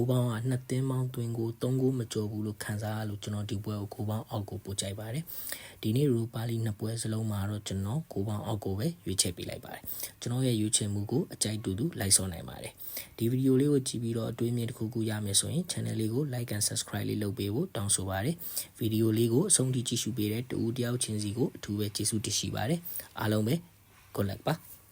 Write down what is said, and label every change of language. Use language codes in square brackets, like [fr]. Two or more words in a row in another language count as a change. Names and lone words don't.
[my] ပေါင်းက2သင်းပေါင်းတွင်ကို3ကိုမကျော်ဘူးလို့ခံစားရလို့ကျွန်တော်ဒီပွဲကိုပေါင်းအောက်ကိုပို့ကြိုက်ပါတယ်ဒီနေ့ရူပါလီနှစ်ပွဲစလုံးမှာတော့ကျွန်တော်ကိုပေါင်းအောက်ကိုပဲရွေးချယ်ပေးလိုက်ပါတယ်ကျွန်တော်ရဲ့ရွေးချယ်မှုကိုအကြိုက်တူတူလိုက်စောနိုင်ပါတယ်ဒီဗီဒီယိုလေးကိုကြည့်ပြီးတော့အတွေးမြင်တစ်ခုခုရမယ်ဆိုရင် channel လေးကို [en] like and subscribe [my] လေးလုပ်ပေးဖို့တောင်းဆိုပါတယ်ဗီဒီယိုလေးကိုအဆုံးထိကြည့်ရှုပေးတဲ့တူတယောက်ချင်းစီကိုအထူးပဲကျေးဇူးတင်ရှိပါတယ်အားလုံးပဲ [en] good luck [my] ပါ